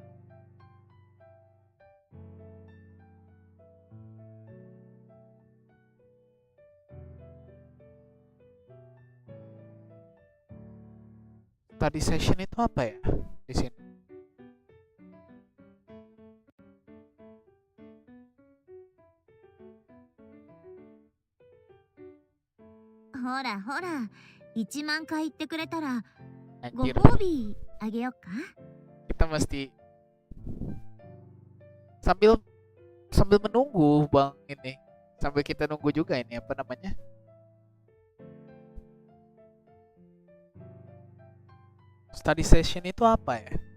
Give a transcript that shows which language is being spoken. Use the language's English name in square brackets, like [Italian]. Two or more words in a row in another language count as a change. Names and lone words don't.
[English] Study session [Indonesian] itu apa ya di sini? [Japanese] Hora, 1万回言ってくれたらご [Indonesian] Anjir, [Japanese] 褒美あげようか。 [Indonesian] kita mesti sambil menunggu bang ini, sambil kita nunggu juga ini apa namanya? [English] Study session [Indonesian] itu apa ya?